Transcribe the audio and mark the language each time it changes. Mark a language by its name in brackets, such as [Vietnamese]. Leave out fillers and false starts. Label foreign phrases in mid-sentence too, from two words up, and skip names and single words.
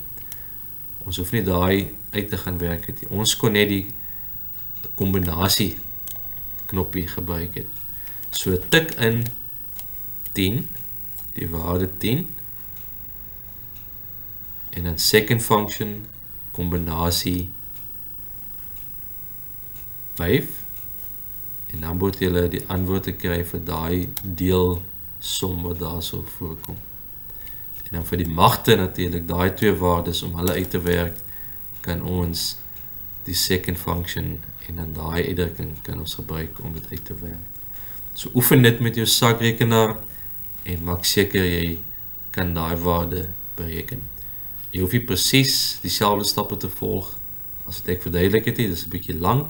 [Afrikaans] Ons hoef nie daai uit te gaan werk het nie. Ons kon net die kombinasie knoppie gebruik het. So tik in 10, die waarde 10, en dan [English] second function, [Afrikaans] kombinasie 5, en dan moet julle die antwoord te kry vir daai deelsom wat daar so voorkom. En dan vir die magte natuurlik, daai twee waardes om hulle uit te werk, kan ons die [English] second function [Afrikaans] en dan daai uitdrukking kan ons gebruik om dit uit te werk. So oefen dit met jou sakrekenaar en maak seker jy kan daai waarde bereken. Jy hoef nie presies dieselfde stappe te volg as wat ek verduidelik het, dit is 'n bietjie lank.